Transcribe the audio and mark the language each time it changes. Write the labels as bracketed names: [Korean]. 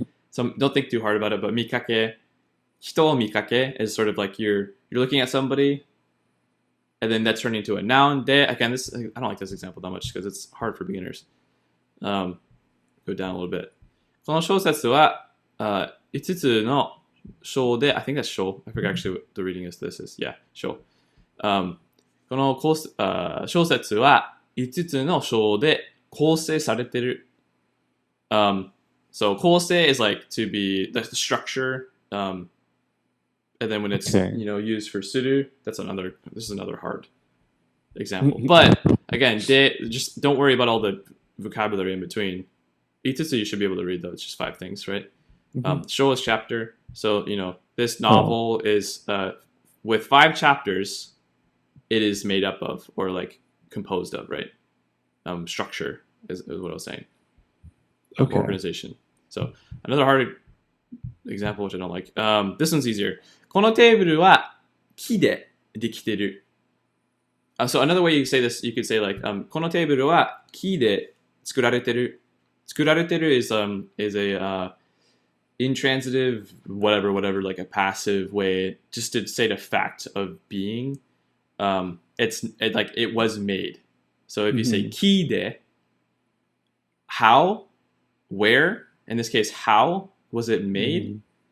[English] So don't think too hard about it. But mikake, hito mikake is sort of like you're looking at somebody, and then that's turning into a noun. De again, I don't like this example that much because it's hard for beginners. Go down a little bit. [Japanese] この小説は5つの章で [English] I think that's 章 I forget actually what the reading is. This is yeah 章。 [Japanese] この小説は5つの章で構成されてる。 [English] So 構成 is like to be the structure. And then when it's used for suru, this is another hard example. But again, just don't worry about all the vocabulary in between. 5つ you should be able to read though. It's just 5 things, right? Show is chapter. So, this novel is with 5 chapters, it is made up of or like composed of, right? Structure is what I was saying. Okay. Organization. So another hard example which I don't like. This one's easier. [Japanese] このテーブルは木でできてる。 So another way you say this, you could say like このテーブルは木で作られてる。作られてる [English] is a intransitive whatever like a passive way just to say the fact of being. It was made. So if you say kide, how, where, in this case, how was it made?